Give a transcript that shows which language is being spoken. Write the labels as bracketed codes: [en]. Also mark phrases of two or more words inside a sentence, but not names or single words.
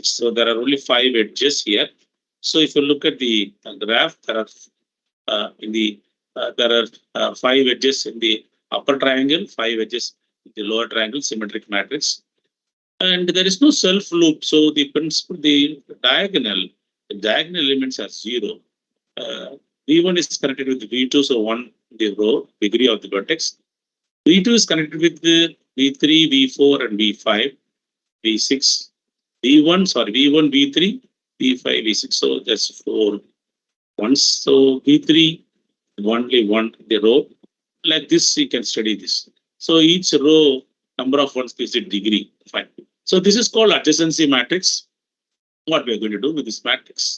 [en] So there are only 5 edges here. So if you look at the graph, there are 5 edges in the upper triangle, 5 edges in the lower triangle, symmetric matrix. And there is no self loop. So the principle, the diagonal elements are 0. V1 is connected with V2, so 1 the row, degree of the vertex. V2 is connected with the V3, V4, and V5, V6. V1, V3, V5, V6. So that's 4 ones. So V3, only 1 the row. Like this, you can study this. So each row, number of ones gives it degree. Fine. So this is called adjacency matrix. What we are going to do with this matrix?